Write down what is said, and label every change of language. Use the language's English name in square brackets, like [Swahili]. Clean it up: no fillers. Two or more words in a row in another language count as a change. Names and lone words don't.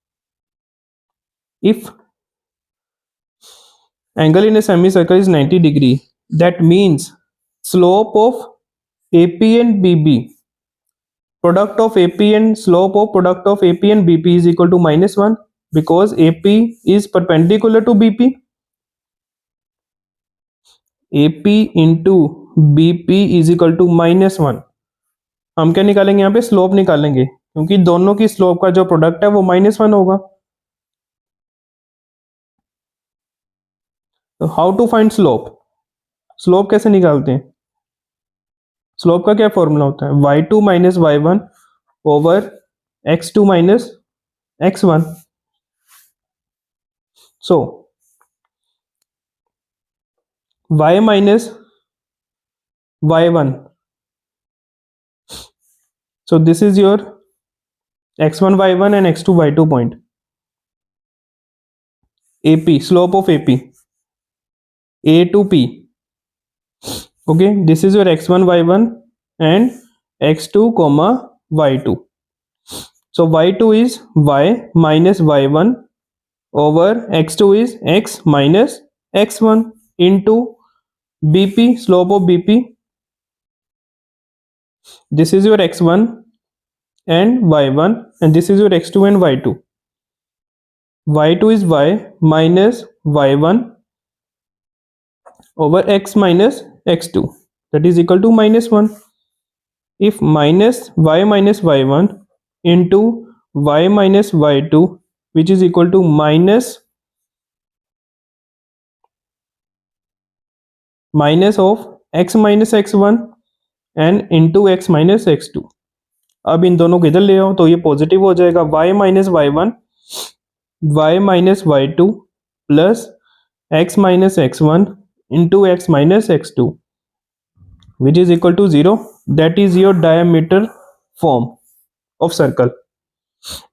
[English] If angle in a semicircle is 90 degree, that means slope of AP and BB, product of AP and slope of product of AP and BP is equal to -1, because AP is perpendicular to BP. AP into BP is equal to -1. [Hindi] हम क्या निकालेंगे यहाँ पे? स्लोप निकालेंगे, क्योंकि दोनों की स्लोप का जो प्रोडक्ट है वो -1 होगा. [English] तो how to find slope? [Hindi] स्लोप कैसे निकालते हैं? स्लोप का क्या फॉर्मूला होता है? [English] y2 minus y1 over x2 minus x1. So y minus y1. So this is your x1 y1 and x2 y2 point. AP, slope of AP, A to P. Okay, this is your x1 y1 and x2 comma y2. So y2 is y minus y1 over x2 is x minus x1 into BP, slope of BP. This is your x1 and y1, and this is your x2 and y2. y2 is y minus y1 over x minus x2, that is equal to -1. If minus y minus y1 into y minus y2, which is equal to minus of x minus x1 and into x minus x2. [Hindi] अब इन दोनों को इधर ले आओ तो ये पॉजिटिव हो जाएगा. [English] y minus y1, y minus y2 plus x minus x1 into x minus x2, which is equal to 0. That is your diameter form of circle.